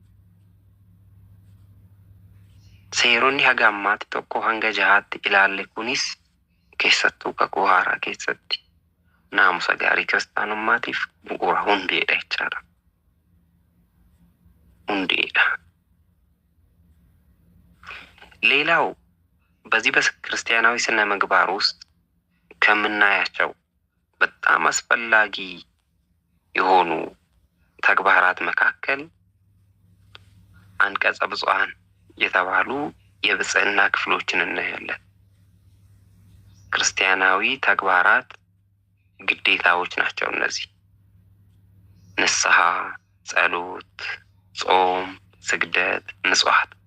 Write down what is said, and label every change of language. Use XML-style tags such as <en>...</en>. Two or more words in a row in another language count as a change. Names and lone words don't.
<om>Seeronni haga ammaatti tokko hanga jahaatti ilaalle kunis keessattuu kakuu haaraa keessatti naamusa gaarii kiristaanummaatiif bu'uura hundeedha jechaadha. Hundeedha.</om> <am>ሌላው በዚህ በክርስቲያናዊ ስነ ምግባር ውስጥ ከምናያቸው በጣም አስፈላጊ የሆኑ ተግባራት መካከል አንቀጸ ብፁዓን የተባሉ የብጽዕና ክፍሎችን እናያለን። ክርስቲያናዊ ተግባራት ግዴታዎች ናቸው እነዚህ። ንስሐ፣ ጸሎት፣ ጾም፣ ስግደት፣ ምጽዋት።</am>